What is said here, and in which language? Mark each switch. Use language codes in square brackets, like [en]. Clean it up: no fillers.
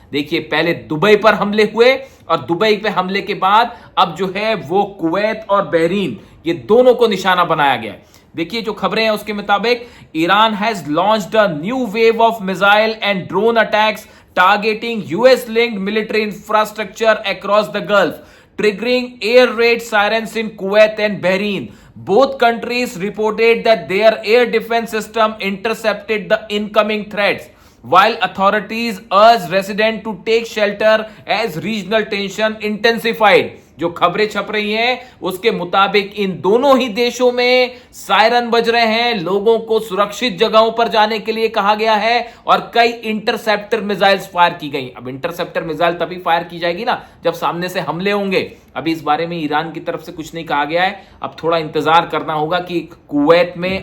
[hi] देखिए, पहले दुबई पर हमले हुए और दुबई पे हमले के बाद अब जो है वो कुवैत और बहरीन, ये दोनों को निशाना बनाया गया है। देखिए, जो खबरें हैं उसके मुताबिक [en] Iran has launched a new wave of missile and drone attacks targeting US-linked military infrastructure across the Gulf, triggering air raid sirens in Kuwait and Bahrain. Both countries reported that their air defense system intercepted the incoming threats, while authorities urged residents to take shelter as regional tension intensified. [hi] जो खबरें छप रही हैं उसके मुताबिक इन दोनों ही देशों में सायरन बज रहे हैं, लोगों को सुरक्षित जगहों पर जाने के लिए कहा गया है और कई इंटरसेप्टर मिसाइल्स फायर की गई। अब इंटरसेप्टर मिसाइल तभी फायर की जाएगी ना जब सामने से हमले होंगे। अभी इस बारे में ईरान की तरफ से कुछ नहीं कहा गया है, अब थोड़ा इंतजार करना होगा कि कुवैत में।